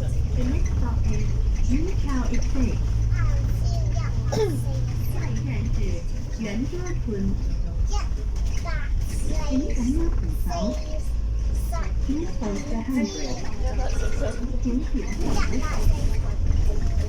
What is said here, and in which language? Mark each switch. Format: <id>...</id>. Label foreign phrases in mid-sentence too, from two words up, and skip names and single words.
<en>The next stop is Yuqiao Estate。</en> <zh>下一站是元歌村。请紧握扶手</zh> <en>，Please hold the handrail。</en> <zh>请紧握扶手。</zh>